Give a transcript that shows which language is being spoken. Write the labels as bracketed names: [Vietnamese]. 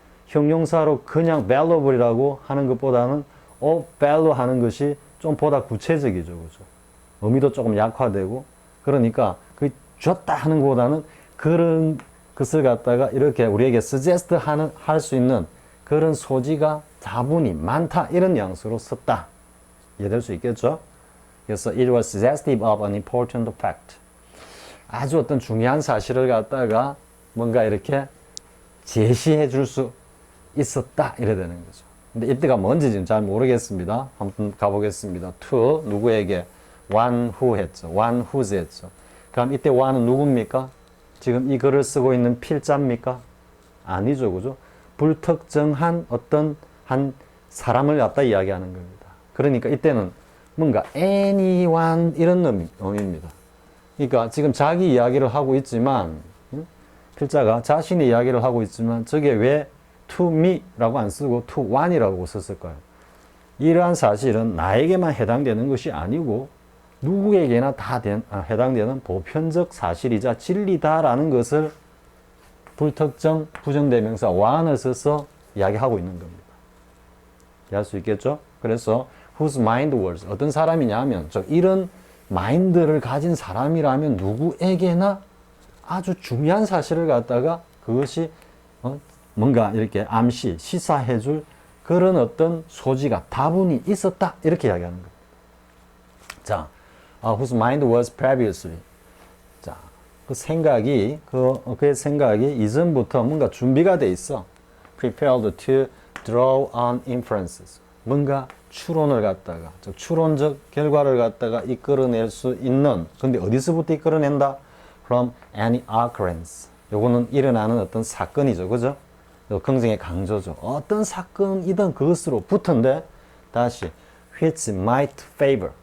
[Korean] 형용사로 그냥 valuable이라고 하는 것보다는 of value 하는 것이 좀 보다 구체적이죠. 그죠? 의미도 조금 약화되고 그러니까 그 줬다 하는 것보다는 그런 것을 갖다가 이렇게 우리에게 suggest 할 수 있는 그런 소지가 다분히 많다 이런 뉘앙스로 썼다. 이해될 수 있겠죠? [English] 그래서 it was suggestive of an important fact. [Korean] 아주 어떤 중요한 사실을 갖다가 뭔가 이렇게 제시해 줄 수 있었다 이래 되는 거죠. 근데 이때가 뭔지 지금 잘 모르겠습니다. 한번 가보겠습니다. to 누구에게 one who 했죠. one whose 했죠. 그럼 이때 one은 누굽니까? 지금 이 글을 쓰고 있는 필자입니까? 아니죠. 그죠? 불특정한 어떤 한 사람을 갖다 이야기하는 겁니다. 그러니까 이때는 뭔가 anyone 이런 의미입니다. 그러니까 지금 자기 이야기를 하고 있지만 필자가 자신의 이야기를 하고 있지만 저게 왜 [English] to me [Korean] 라고 안 쓰고 [English] to one [Korean] 이라고 썼을까요? 이러한 사실은 나에게만 해당되는 것이 아니고 누구에게나 다 해당되는 보편적 사실이자 진리다라는 것을 불특정 부정대명사 one을 써서 이야기하고 있는 겁니다. 이해할 수 있겠죠? 그래서 [English] whose mind was [Korean] 어떤 사람이냐 하면 이런 마인드를 가진 사람이라면 누구에게나 아주 중요한 사실을 갖다가 그것이 뭔가 이렇게 암시, 시사해줄 그런 어떤 소지가 다분히 있었다 이렇게 이야기하는 겁니다. 자, [English] whose mind was previously. [Korean] 자, 그 생각이 그의 생각이 이전부터 뭔가 준비가 돼 있어. [English] prepared to draw on inferences. [Korean] 뭔가 추론을 갖다가 추론적 결과를 갖다가 이끌어낼 수 있는. 근데 어디서부터 이끌어낸다? [English] From any occurrence. [Korean] 요거는 일어나는 어떤 사건이죠, 그죠? 긍정의 강조죠. 어떤 사건이든 그것으로 붙은데 다시 [English] which might favor.